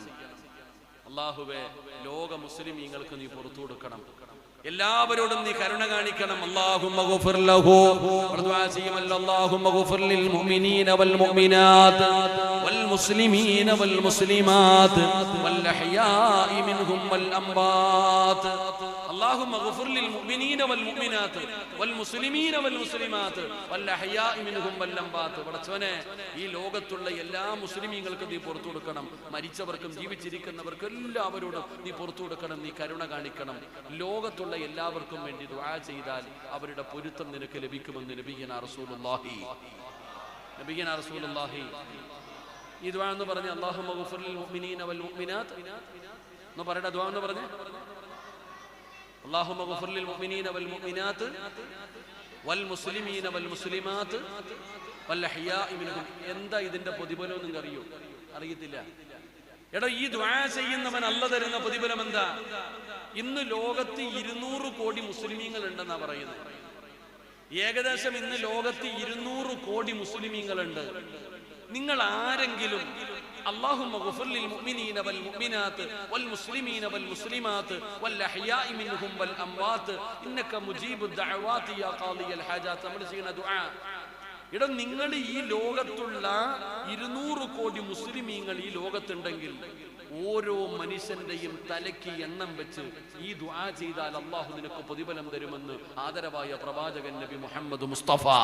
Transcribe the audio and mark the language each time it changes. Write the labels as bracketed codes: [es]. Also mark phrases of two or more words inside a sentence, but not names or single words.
[ml] അല്ലാഹുവേ, ലോക മുസ്ലിമീങ്ങൾക്ക് നീ പുറത്തു കൊടുക്കണം. എല്ലാവരോടും നീ കരുണ കാണിക്കണം. [ar] اللهم اغفر له. [ml] ദുആ ചെയ്യുമല്ലോ, [ar] اللهم اغفر للمؤمنين والمؤمنات والمسلمين والمسلمات والأحياء منهم والأموات. اللهم اغفر للمؤمنين والمؤمنات والمسلمين والمسلمات والأحياء منهم والأموات. [ml] പടച്ചവനെ, ഈ ലോകത്തുള്ള എല്ലാ മുസ്ലിമീങ്ങൾക്കും നീ പുറത്തു കൊടുക്കണം. മരിച്ചവർക്കും ജീവിച്ചിരിക്കുന്നവർക്കും എല്ലാവരോടും നീ പുറത്തു കൊടുക്കണം. നീ കരുണ കാണിക്കണം. ലോകത്തുള്ള എല്ലാവർക്കും വേണ്ടി ദുആ ചെയ്താൽ അവരുടെ പൊരുത്തം നിനക്ക് ലഭിക്കുമെന്ന് [ar] نبينا رسول الله. نبينا رسول الله [ml] ഈ ദുആ എന്ന് പറഞ്ഞ [ar] اللهم اغفر للمؤمنين والمؤمنات [ml] എന്ന് പറയടാ. ദുആ എന്ന് പറഞ്ഞേ, [ar] اللهم اغفر للمؤمنين والمؤمنات والمسلمين والمسلمات والأحياء منهم. [ml] എന്താ ഇതിന്റെ പ്രതിഫലം നിങ്ങൾക്ക് അറിയോ? അറിയത്തില്ല. എടാ, ഈ ദുആ ചെയ്യുന്നവൻ അല്ലാഹു തരുന്ന പ്രതിഫലം എന്താ? ഇന്ന് ലോകത്ത് 200 കോടി മുസ്ലിമീങ്ങൾ ഉണ്ടെന്നാ പറയുന്നത്. ഏകദേശം ഇന്ന് ലോകത്ത് 200 കോടി മുസ്ലിമീങ്ങളുണ്ട്. നിങ്ങൾ ആരെങ്കിലും [ar] اللهم اغفر للمؤمنين والمؤمنات والمسلمين والمسلمات والأحياء منهم والأموات إنك مجيب الدعوات يا قاضي الحاجات. [ml] നമ്മൾ ചെയ്യുന്ന ദുആ. എടാ, നിങ്ങൾ ഈ ലോകത്തുള്ള 200 കോടി മുസ്ലിമീങ്ങൾ ഈ ലോകത്തുണ്ടെങ്കിൽ ഓരോ മനുഷ്യന്റെയും തലയ്ക്ക് എണ്ണം വെച്ച് ഈ ദുആ ചെയ്താൽ അല്ലാഹു നിനക്ക് പ്രതിഫലം തരുമെന്ന് ആദരവായ പ്രവാചകൻ നബി മുഹമ്മദ് മുസ്തഫ.